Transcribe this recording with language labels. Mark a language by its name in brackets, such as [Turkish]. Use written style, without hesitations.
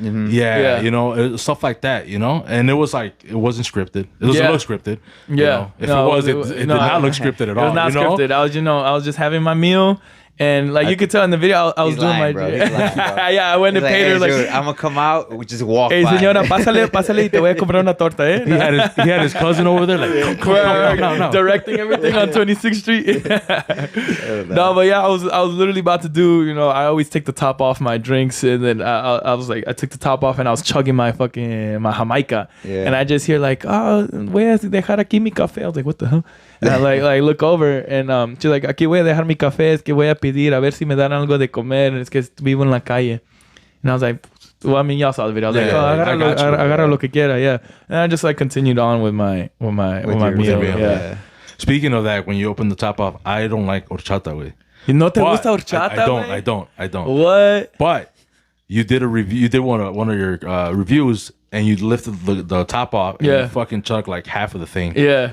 [English] you know, stuff like that, you know. And it was like, it wasn't scripted. It doesn't look scripted. You know? If it was, it did not look scripted at all. It was not scripted. I was just having my meal. And like you could tell in the video, I was doing lying, my bro. He's lying, bro. I went to pay her like, dude, I'm gonna come out, we just walk hey by. [Spanish] señora, pásale y te voy a comprar una torta, eh? [English] He had his cousin over there like, come, no. Directing everything on 26th Street. No, but yeah, I was literally about to do, you know, I always take the top off my drinks, and then I was like, I took the top off and I was chugging my Jamaica, and I just hear like, [Spanish] oh, voy a dejar aquí mi café. [English] I was like, what the hell? And I like look over, and she's like, [Spanish] aquí voy a dejar mi café, es que voy a pedir a ver si me dan algo de comer, es que vivo en la calle. [English] And I was like, well, I mean, y'all saw the video. I was like, [Spanish] agarra lo que quiera, [English] yeah. And I just like continued on with my meal. Yeah. Speaking of that, when you open the top off, I don't like horchata, güey. [Spanish] ¿No te gusta horchata? [English] I don't. What? But you did a review. You did one of your reviews, and you lifted the top off, and you fucking chugged like half of the thing. Yeah.